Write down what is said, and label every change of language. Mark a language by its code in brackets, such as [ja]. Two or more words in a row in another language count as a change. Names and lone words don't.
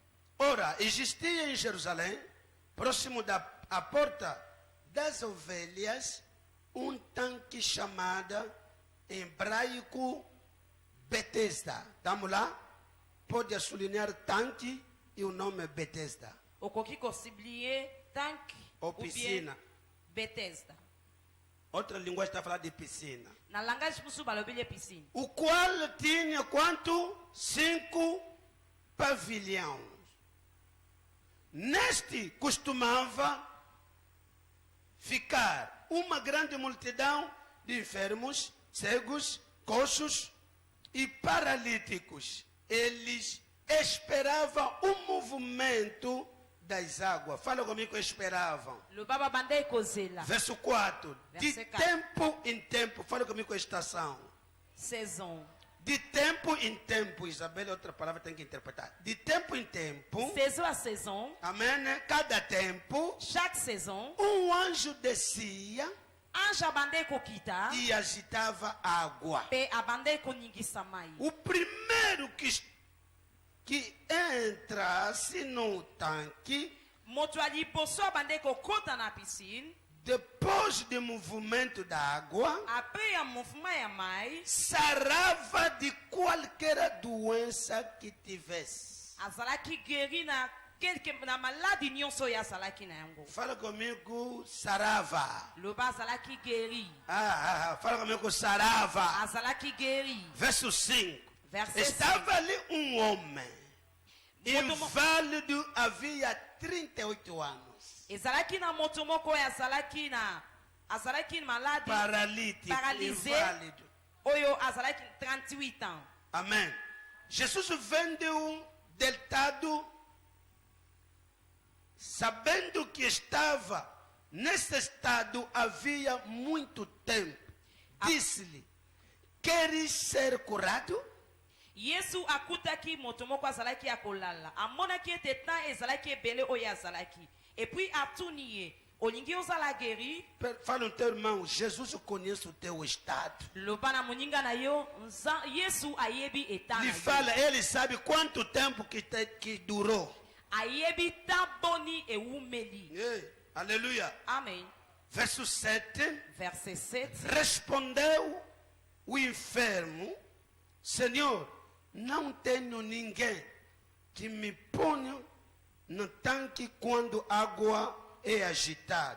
[pt] Ora, existia em Jerusalém próximo da a porta das ovelhas, um tanque chamado em hebraico Betesda. Estamos lá? Pode sublinhar tanque e o nome Betesda. [ln] okoki kosiblie tank [pt] Ou [fr] ou bien [pt] piscina. Bethesda. Outra linguagem está falando de piscina. [ln] Na langage musu balobile piscine. [pt] O qual tinha quanto? 5 pavilhões. Neste costumava ficar uma grande multidão de enfermos, cegos, coxos e paralíticos. Eles esperavam o movimento das águas. Fala comigo, esperavam. [ln] Le baba bandei kozela. [pt] Verso 4. De Verso 4. tempo em tempo. Fala comigo, estação. [fr] Saison. [pt] De tempo em tempo. Isabela, outra palavra tem que interpretar. De tempo em tempo. [fr] Saison a saison. [pt] Amém. Cada tempo. [fr] Chaque saison. [pt] Um anjo descia [ln] Ange abandei kokita. [pt] e agitava água. [ln] Pe abandei koningisa mai. [pt] O primeiro que entrasse no tanque, [ln] Moto ali poso abandei kokota na piscine. [pt] depois do movimento da água, [ln] Après ya mouvement ya mai. [pt] sarava de qualquer doença que tivesse. [ln] Azalaki guéri na na maladie nyonso ya azalaki na yango. [pt] Fala comigo, sarava. [ln] Loba azalaki guéri. [pt] Fala comigo, sarava. [ln] Azalaki guéri. [pt] Verso 5. [fr] Verset [pt] Estava ali um homem, [ln] Moto- [pt] inválido, havia 38 anos. [ln] Ezalaki na moto moko ya azalaki na maladie [pt] Paralítico, [fr] paralysé. [pt] inválido. [ln] Oyo azalaki 38 ans. [pt] Amém. Jesus vendeu deitado, sabendo que estava nesse estado havia muito tempo. Disse-lhe: queres ser curado? [ln] Yesu akutaki moto moko azalaki ya kolala. Amonaki ete temps ezalaki ebele oyo azalaki. [fr] Et puis [ln] atuni ye. Olingi ozala guéri. [pt] Fala no teu irmão, Jesus conhece o teu estado. [ln] Loba na moninga na yo. Yesu ayebi etat [pt] Lhe [ln] na yo. [pt] fala, ele sabe quanto tempo que durou. [ln] Ayebi ta boni e umeli. [pt] Ei, aleluia. Amen. Verso 7. [fr] Verset 7. [pt] Respondeu o enfermo: Senhor, não tenho ninguém que me ponha no tanque quando a água é agitada.